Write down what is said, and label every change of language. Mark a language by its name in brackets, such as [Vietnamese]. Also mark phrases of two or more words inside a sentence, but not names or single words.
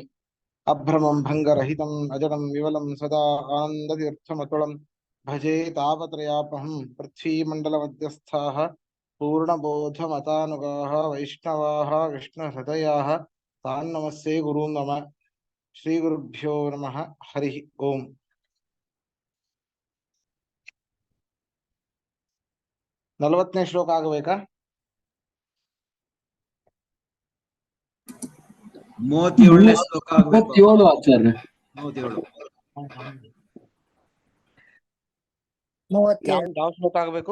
[Sanskrit] अभ्रमं भङ्गरहितम् अजडं विमलं सदा आनन्दतीर्थमतुलं भजे तापत्रयापहं। पृथ्वीमण्डलमध्यस्थाः पूर्णबोधमतानुगाः वैष्णवाः विष्णुहृदयाः तान् नमस्ये गुरून् नम। श्रीगुरुभ्यो नमः। हरिः ओम्। [Kannada] 40ನೇ ಶ್ಲೋಕ ಆಗಬೇಕಾ? 37ನೇ ಶ್ಲೋಕ ಆಗಬೇಕು. 37 ಆಚಾರ್ಯ. 37. ಯಾವ ಶ್ಲೋಕ ಆಗಬೇಕು?